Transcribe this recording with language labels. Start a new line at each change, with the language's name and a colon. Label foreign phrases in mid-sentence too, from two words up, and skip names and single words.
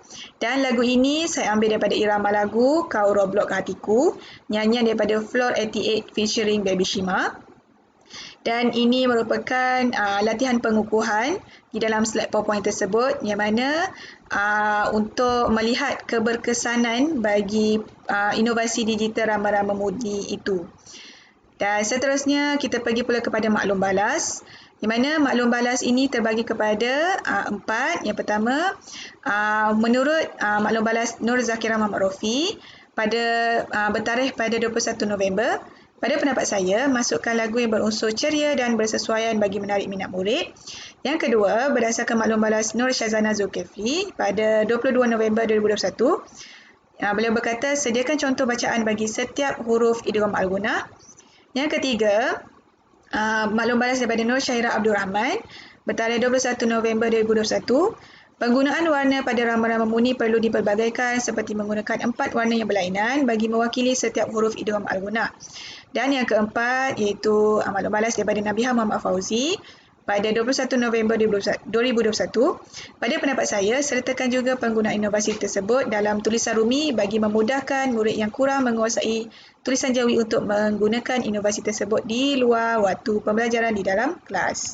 Malay: Dan lagu ini saya ambil daripada irama lagu Kau Roblox Hatiku, nyanyian daripada Floor 88 featuring Baby Shima. Dan ini merupakan latihan pengukuhan di dalam slide PowerPoint tersebut yang mana untuk melihat keberkesanan bagi inovasi digital rama-rama muni itu. Dan seterusnya kita pergi pula kepada maklum balas. Di mana maklum balas ini terbagi kepada 4. Yang pertama, menurut maklum balas Nur Zakira Muhammad Rofi bertarikh pada 21 November. Pada pendapat saya, masukkan lagu yang berunsur ceria dan bersesuaian bagi menarik minat murid. Yang kedua, berdasarkan maklum balas Nur Syazana Zulkifli pada 22 November 2021, beliau berkata, sediakan contoh bacaan bagi setiap huruf
Arabic: إدغام مع الغنة.
Malay: Yang ketiga, maklum balas daripada Nur Syahira Abdul Rahman bertarikh 21 November 2021. Penggunaan warna pada rama-rama muni perlu dipelbagaikan seperti menggunakan 4 warna yang berlainan bagi mewakili setiap huruf
Arabic: إدغام مع الغنة.
Malay: Dan yang keempat iaitu maklum balas daripada Nabiha Muhammad Fauzi pada 21 November 2021. Pada pendapat saya, sertakan juga penggunaan inovasi tersebut dalam tulisan rumi bagi memudahkan murid yang kurang menguasai tulisan jawi untuk menggunakan inovasi tersebut di luar waktu pembelajaran di dalam kelas.